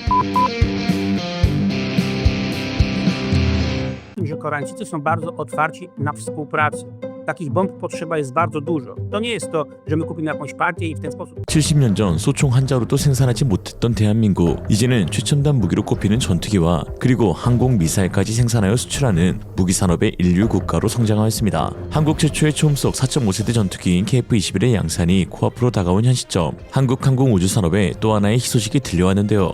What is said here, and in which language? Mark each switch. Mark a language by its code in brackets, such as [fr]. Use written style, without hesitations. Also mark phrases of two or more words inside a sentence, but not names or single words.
[pl] Że Koreańczycy są bardzo otwarci na współpracę. Takich bomb potrzeba jest bardzo dużo. To nie jest to, że my kupimy jakąś partię i w ten sposób [ko] 70년 전 소총 한 자루도 생산하지 못했던 대한민국. 이제는 최첨단 무기로 꼽히는 전투기와 그리고 항공 미사일까지 생산하여 수출하는 무기 산업의 인류 국가로 성장하였습니다. 한국 최초의 초음속 4.5세대 전투기인 KF-21의 양산이 코앞으로 다가온 현 시점, 한국 항공 우주 산업에 또 하나의 희소식이 들려왔는데요.